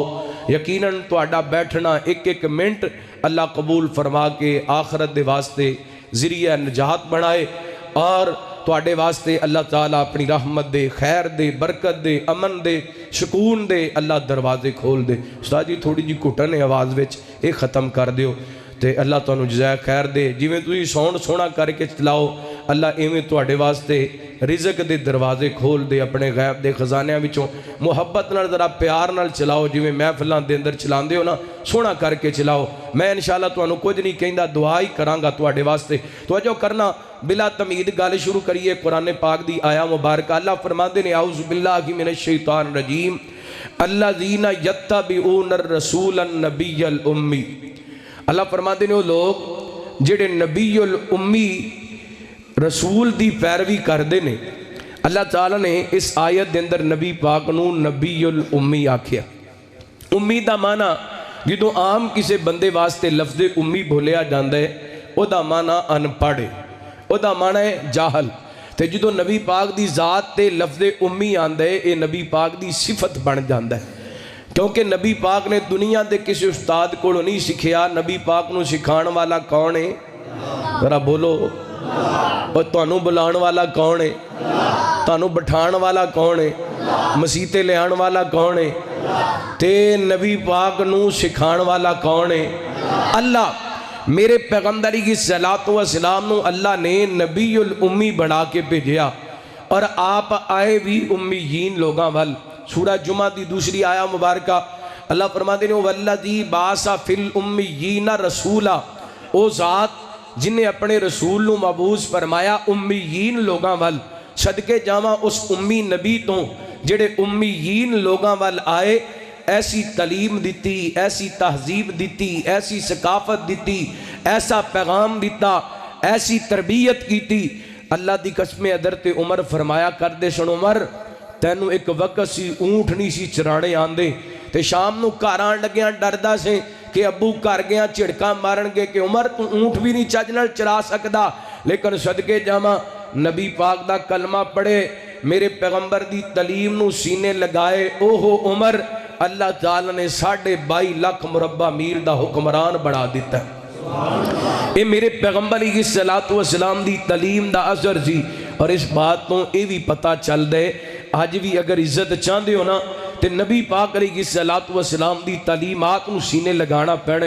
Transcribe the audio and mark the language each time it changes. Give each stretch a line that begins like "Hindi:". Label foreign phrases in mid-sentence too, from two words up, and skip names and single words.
Punjabi: یقیناً تہاڈا بیٹھنا ایک ایک منٹ اللہ قبول فرما کے آخرت دے واسطے ذریعہ نجات بنائے اور تواڈے واسطے اللہ تعالیٰ اپنی رحمت دے، خیر دے، برکت دے، امن دے، سکون دے، اللہ دروازے کھول دے۔ استاد جی تھوڑی جی گھٹن ہے آواز وچ، یہ ختم کر دیو تے اللہ تانوں جزائے خیر دے۔ جویں تسی ساؤنڈ سونا کر کے چلاؤ، اللہ ایویں تواڈے واسطے رزق دے دروازے کھول دے، اپنے غیب دے خزانیاں وچوں محبت نال ذرا پیار نال چلاؤ، جویں محفلاں دے اندر چلاندے ہو نا، سونا کر کے چلاؤ۔ میں انشاءاللہ تانوں کچھ نہیں کہندا، دعا ہی کراں گا تواڈے واسطے۔ توجہ کرنا، بلا تمہید گل شروع کریے قرآن پاک دی آیا مبارکہ۔ اللہ فرماندے نے
Arabic: اعوذ باللہ من الشیطان الرجیم الذین یتبعون الرسول النبی الامی۔
Punjabi: اللہ فرماندے نے وہ لوگ جڑے نبی الامی رسول دی پیروی کردے نے۔ اللہ تعالیٰ نے اس آیت دے اندر نبی پاک نو نبی الامی آکھیا۔ امی دا معنی جدوں عام کسے بندے واسطے لفظ امی بھولیا جاندہ ہے، او دا معنی ان پڑھے، او دا معنی ہے جاہل۔ تے جدوں نبی پاک دی ذات تے لفظ امی آندہ ہے، اے نبی پاک دی صفت بن جاندہ ہے، کیونکہ نبی پاک نے دنیا دے کسی استاد کو نہیں سکھیا۔ نبی پاک نو سکھان والا کون ہے؟ ذرا بولو۔ اور تانوں بلان والا کون ہے؟ تانوں بٹھان والا کون ہے؟ مسیتے لے آن والا کون ہے؟ تے نبی پاک نو سکھان والا کون ہے؟ اللہ۔ میرے پیغمبری کی
Arabic: صلاۃ و سلام
Punjabi: نو اللہ نے نبی الامی بنا کے بھیجیا اور آپ آئے بھی امیین لوگاں وال۔ سورہ جمعہ دی دوسری آیا مبارکہ اللہ فرماتے ہیں
Arabic: والذی بعث فی الامیین رسولا،
Punjabi: او ذات جن نے اپنے رسول نو مبعوث فرمایا امیین لوگاں وال۔ صدقے جاواں اس امی نبی تو جڑے امیین لوگاں وال آئے، ایسی تعلیم دیتی، ایسی تہذیب دیتی، ایسی ثقافت دیتی، ایسا پیغام دیتا، ایسی تربیت کیتی۔ اللہ دی قسم حضرت عمر فرمایا کر دے سن عمر، تینوں ایک وقت سی اونٹ نہیں سی چرانے آندے تے شام نو کاران لگیاں ڈردا سے کہ ابو کر گیا چھڑکاں مارن گے کہ عمر تو اونٹ بھی نہیں چج نال چرا سکدا۔ لیکن صدقے جاواں نبی پاک دا کلمہ پڑھے، میرے پیغمبر دی تعلیم نو سینے لگائے، اوہو عمر، اللہ تعالیٰ نے 22.5 لاکھ مربع میل دا حکمران بڑھا دیتا ہے۔ اے میرے پیغمبر کی
Arabic: صلاۃ و سلام
Punjabi: دی تعلیم دا اثر سی۔ اور اس بات تو یہ بھی پتہ چل دے، آج بھی اگر عزت چاہتے ہو نا تے نبی پاک علیہ کی
Arabic: صلاۃ و سلام
Punjabi: دی تعلیمات نو سینے لگانا پینے۔